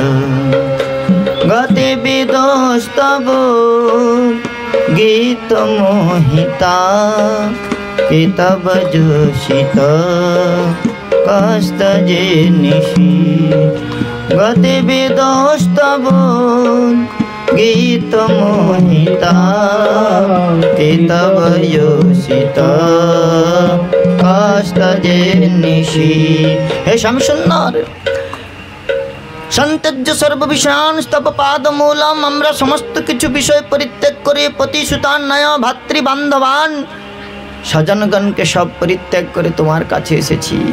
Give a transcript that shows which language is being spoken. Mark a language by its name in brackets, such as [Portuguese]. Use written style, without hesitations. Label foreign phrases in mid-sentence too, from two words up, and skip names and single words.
[Sanskrit] গতি বিদোস্তব গীত মোহিতা কিতব যোষিত কষ্ট যে নিশি গতিবিদস্তব গীত মোহিতা তে তব যোষিত কষ্ট যে নিশি। [Bangla] হে শ্যামসুন্দর, [Sanskrit] সন্ত্যজ্য সর্ববিষয়ান স্তব পাদমূলম, [Bangla] আমরা সমস্ত কিছু বিষয় পরিত্যাগ করে [Sanskrit] পতিসুতান্নয় ভাতৃবান্ধবান [Bangla] স্বজনগণকে সব পরিত্যাগ করে তোমার কাছে এসেছি।